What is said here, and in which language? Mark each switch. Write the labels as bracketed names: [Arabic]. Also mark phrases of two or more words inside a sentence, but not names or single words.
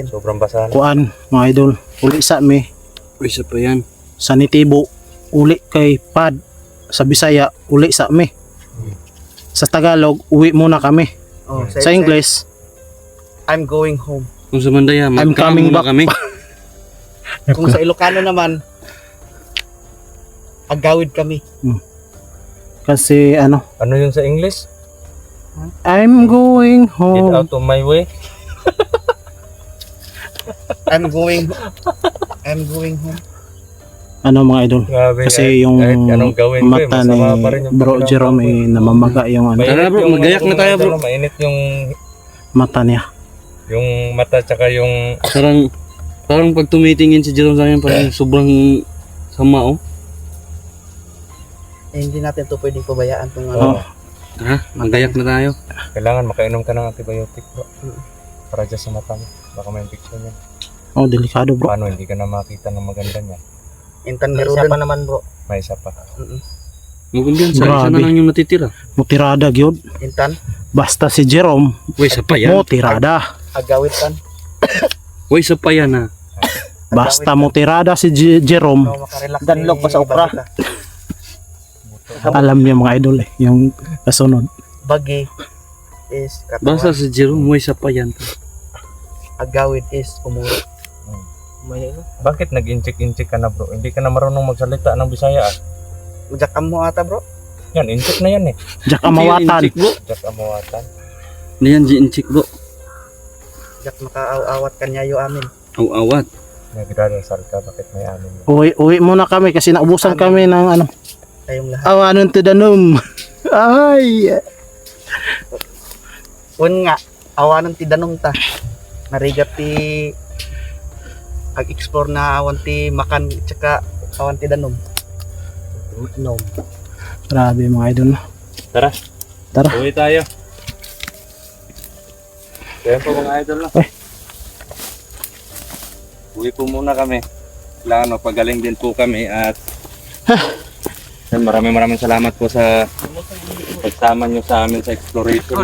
[Filipino] Sobrang basa na. kuan, mga idol. [Cebuano] Uli sa me [Filipino] Uy, isa pa yan. sa Nitibo, uli kay Pad. Sa Bisaya, [Cebuano] uli sa me. [Filipino] Sa Tagalog, uwi muna kami. Oh, Sa English, [English] I'm going home. [Filipino] Kung sa Mandaya, [English] I'm coming [Filipino] muna [English] back. [Filipino] kami. Kung sa Ilocano naman, [Iloko] agawid kami. [Filipino] kasi ano, Ano yun sa English? [English] I'm going Get home. out of my way. I'm going home. [Filipino] Ano mga idol? Grabe, Kasi yung kahit anong gawin ko, mata ni masama pa rin yung Bro pakiramdam Jerome ko. namamaga yung ano, Mainit Tara, bro, yung magayak na tayo, bro. Mainit mata niya. yung mata tsaka yung Parang pag tumitingin si Jerome sa akin, parang sobrang sama oh. Hindi natin ito pwedeng pabayaan kung Oh. ano. Tara, magayak na tayo. kailangan makainom ka ng antibiotic bro. Para dyan sa mata mo. Baka may infection yan. Oh, delikado bro. Paano hindi ka na makita ng maganda niya? Intan Garudan. naman bro. May isa pa. Magkumbiyansa, isa Grabe. na lang yung natitira. [Cebuano] Mutirada gyud. [Filipino] Intan, Basta si Jerome, Uy, isa pa yan. mutirada. [Iloko] agawid tan. [Filipino] Uy, isa pa yan ha. Basta mutirada si Jerome. So, makarelax Danlog pa sa opera. Alam niya mga idol yung kasunod. Bagi is katawan. Basta si Jerome, uy, isa pa yan. Agawid is umuro. Bakit nag-incheck ka na bro? Hindi ka na marunong magsalita ng Bisaya ah. Majakam mo ata bro. Yan, incheck na yan eh. Jack amawatan. Inchik bro. Just amawatan. Ano yan, inchik bro. [Iloko] Jak makaaw-awat kanyayo amin. Awat. [Filipino] Nagdadasal ka, bakit may amin yan? Uwi muna kami kasi naubusan kami ng ano. Kayong lahat. [Iloko] Awanon to danom. Ay. Un nga, awanon ti danong ta. Narigat ti ag-explore na awan ti makan tsaka awan ti danom. [Filipino] Grabe mga idol. Tara. Tara. Uwi tayo. Kaya po mga idol na. Uwi po muna kami. Kailangan magpagaling din po kami at yan, maraming salamat po sa pagsama nyo sa amin sa exploration.